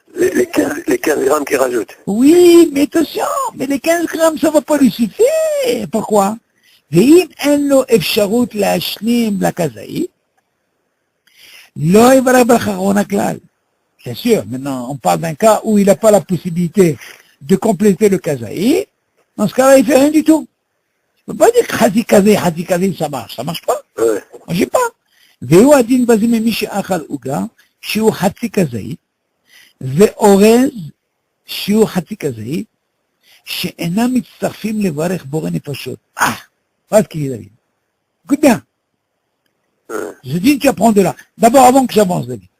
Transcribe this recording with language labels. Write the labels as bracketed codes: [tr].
[fr] Les 15 grammes qu'ils rajoutent. Oui, mais attention, mais les 15 grammes, ça va pas lui suffire. Pourquoi? [he] ואם אין לו אפשרות להשלים לכזאית, לא יברך ברכה אחרונה כלל. [fr] Bien sûr, maintenant, on parle d'un cas où il n'a pas la possibilité de compléter le kazaï. Dans ce cas-là, il fait rien du tout. Je ne peux pas dire que Hadi Kazi, ça marche. Ça marche pas. Ouais. Moi, j'ai pas. [he] והוא הדין בזה ממי שאכל עוגה, שהוא חצי כזית, ואורז, שהוא חצי כזית, שאינם מצטרפים לברך בורא נפשות. [fr] Voilà ce qu'il dit, David. Écoute bien. Je dis que tu apprends de là. D'abord, avant que j'avance, David.